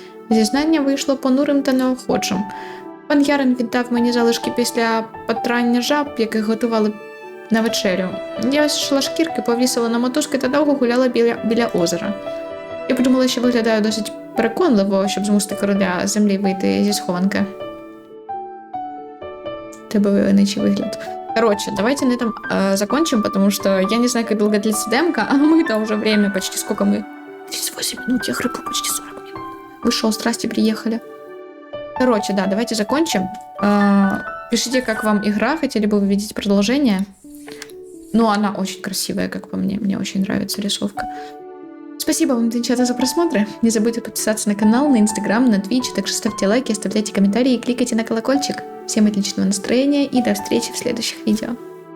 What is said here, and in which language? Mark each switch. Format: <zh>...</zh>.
<uk>Зізнання вийшло понурим та неохочим. Пан Ярин віддав мені залишки після потрання жаб, яких готували на вечерю. Я йшла шкірки, повісила на мотузки та довго гуляла біля озера. Я подумала, що виглядаю досить переконливо, щоб змусити короля землі вийти зі схованки. Тебе войовничий вигляд.</uk> <ru>Короче, давайте на этом закончим, потому что я не знаю, как долго длится демка, а мы-то уже время почти сколько мы... 38 минут, я хрыпла почти 40 минут. Вышел, страсти, приехали. Короче, да, давайте закончим. Пишите, как вам игра, хотели бы вы видеть продолжение. Ну, она очень красивая, как по мне. Мне очень нравится рисовка. Спасибо вам, девчата, за просмотры. Не забудьте подписаться на канал, на Инстаграм, на Twitch. Также ставьте лайки, оставляйте комментарии и кликайте на колокольчик. Всем отличного настроения и до встречи в следующих видео.</ru>